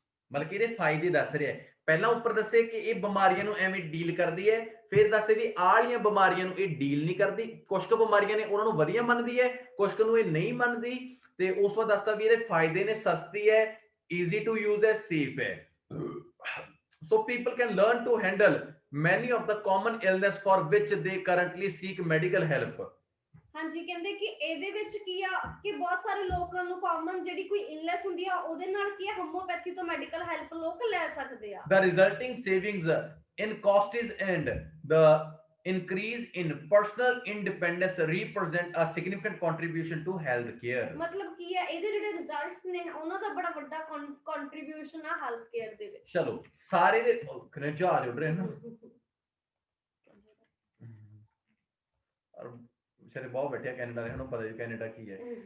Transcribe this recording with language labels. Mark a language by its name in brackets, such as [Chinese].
[Punjabi] ਮਤਲਬ ਕਿ ਇਹਦੇ ਫਾਇਦੇ ਦੱਸ ਰਿਹਾ। ਪਹਿਲਾਂ ਉੱਪਰ ਦੱਸੇ ਕਿ ਇਹ ਬਿਮਾਰੀਆਂ ਨੂੰ ਐਵੇਂ ਡੀਲ ਕਰਦੀ ਹੈ, ਫਿਰ ਦੱਸਦੇ ਵੀ ਆਹ ਵਾਲੀਆਂ ਬਿਮਾਰੀਆਂ ਨੂੰ ਇਹ ਡੀਲ ਨਹੀਂ ਕਰਦੀ। ਕੁਝ ਕੁ ਬਿਮਾਰੀਆਂ ਨੇ ਉਹਨਾਂ ਨੂੰ ਵਧੀਆ ਮੰਨਦੀ ਹੈ, ਕੁਝ ਕੁ ਨੂੰ ਇਹ ਨਹੀਂ ਮੰਨਦੀ, ਤੇ ਉਸ ਤੋਂ ਬਾਅਦ ਦੱਸਦਾ ਵੀ ਇਹਦੇ ਫਾਇਦੇ ਨੇ, ਸਸਤੀ ਹੈ, [English] easy to use [Punjabi] ਹੈ, ਸੇਫ ਹੈ। [English] So people can learn to handle many of the common illness for which they currently seek medical help। [Punjabi] ਹਾਂਜੀ ਕਹਿੰਦੇ ਕਿ ਇਹਦੇ ਵਿੱਚ ਕੀ ਆ ਕਿ ਬਹੁਤ ਸਾਰੇ ਲੋਕਾਂ ਨੂੰ ਕਾਮਨ ਜਿਹੜੀ ਕੋਈ ਇਲਨੈਸ ਹੁੰਦੀ ਆ ਉਹਦੇ ਨਾਲ ਕੀ ਆ ਹੋਮੋਪੈਥੀ ਤੋਂ ਮੈਡੀਕਲ ਹੈਲਪ ਲੋਕ ਲੈ ਸਕਦੇ ਆ। [English] The resulting savings in costs and the increase in personal independence represent a significant contribution to health care. [Punjabi] ਮਤਲਬ ਕੀ ਆ ਇਹਦੇ ਜਿਹੜੇ ਰਿਜ਼ਲਟਸ ਨੇ ਉਹਨਾਂ ਦਾ ਬੜਾ ਵੱਡਾ ਕੰਟਰੀਬਿਊਸ਼ਨ ਆ ਹੈਲਥ ਕੇਅਰ ਦੇ ਵਿੱਚ। ਚਲੋ ਸਾਰੇ ਦੇ ਕਿਨੇ ਜਹਾਜ਼ ਉੱਡ ਰਹੇ ਨਾ ਔਰ ਵਿਚਾਰੇ ਬਹੁਤ ਬੈਠੇ ਆ ਕੈਨੇਡਾ ਦੇ, ਉਹਨੂੰ ਪਤਾ ਜੀ ਕੈਨੇਡਾ ਕੀ ਹੈ।